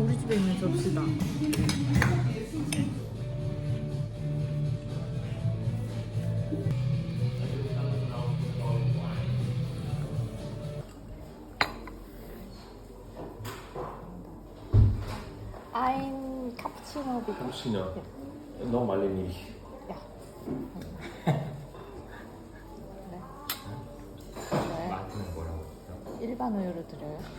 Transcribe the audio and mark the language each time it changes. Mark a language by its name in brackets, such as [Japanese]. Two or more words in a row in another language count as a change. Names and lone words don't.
[Korean] 가운데 있는 접시다. [German] Ein Cappuccino bitte. Cappuccino. Nochmal Milch. Ja. [Korean] 네. 네. 맛은 뭐라고? 일반 우유로 드려요.